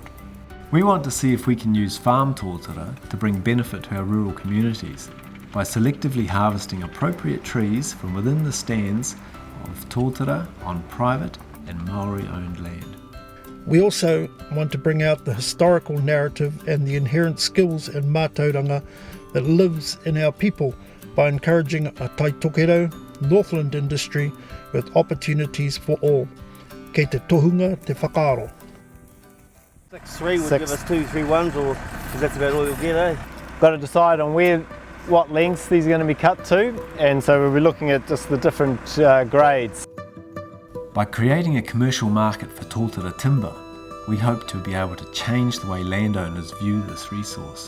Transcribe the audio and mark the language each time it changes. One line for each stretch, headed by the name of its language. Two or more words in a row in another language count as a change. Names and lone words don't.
English: We want to see if we can use farm tōtara to bring benefit to our rural communities by selectively harvesting appropriate trees from within the stands of tōtara on private and Māori-owned land. We also want to bring out the historical narrative and the inherent skills and mātauranga that lives in our people by encouraging a Tai Tokero Northland industry with opportunities for all.
Māori: Kei te tohunga te whakaaro.
English: 6-3 would give us 2-3 ones, or because that's about all you'll get, eh? Got to decide on what lengths these are going to be cut to, and so we'll be looking at just the different grades. By creating a commercial market for tōtara timber, we hope to be able to change the way landowners view this resource.